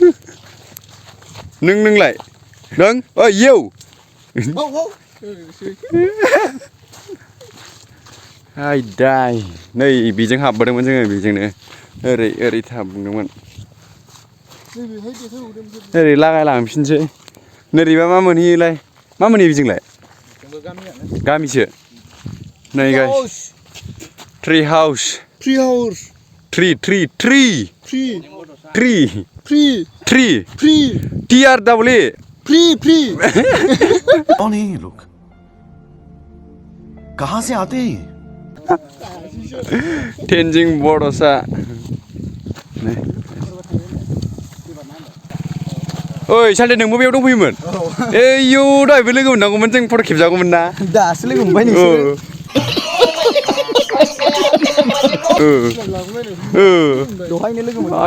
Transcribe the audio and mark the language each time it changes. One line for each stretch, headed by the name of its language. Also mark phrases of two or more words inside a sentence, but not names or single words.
Bodo: नोंलाय नों ओइ इयौ आयदाय नै बेजों हाबबोदोंमोन जोङो बेजोंनो ओरै ओरै थाबोदोंमोन ओरै लागायलांफिनसै नोरैबा मा मोनहैयोलाय मा मोनहैयो बेजोंलाय गामिसो नै गाइस
English: tree house free house ट्रि फ्रि TREE फ्रि
Hindi: कौन है ये लोग कहां से आते हैं ये
Bodo: तेनजिं बड'सा ओइ सालथे नोंबो बेयाव दंफैयोमोन एयौ दहायबो लोगो मोननांगौमोन जों फट' खेबजागौमोन ना दासो लोगो मोनबाय नोंसोरो दहायनो लोगो मोनबाय